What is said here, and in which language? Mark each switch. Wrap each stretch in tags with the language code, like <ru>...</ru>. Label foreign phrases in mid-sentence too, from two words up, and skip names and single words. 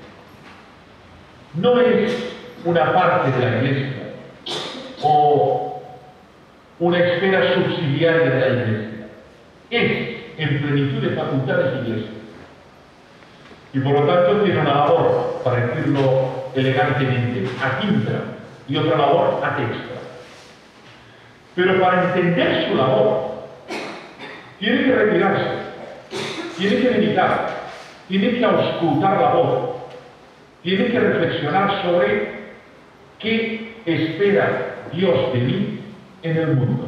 <es>No es una parte de la Iglesia o una esfera subsidiaria de la Iglesia. Es, en plenitud de facultades, Iglesia. Y por lo tanto tiene una labor, para decirlo elegantemente,</es> <la>ad intra,</la> <es>y otra labor</es> <la>ad extra.</la> <es>Pero para entender su labor, tiene que retirarse, tiene que meditar, tiene que auscultar la voz, tiene que reflexionar sobre qué espera Dios de mí en el mundo.</es>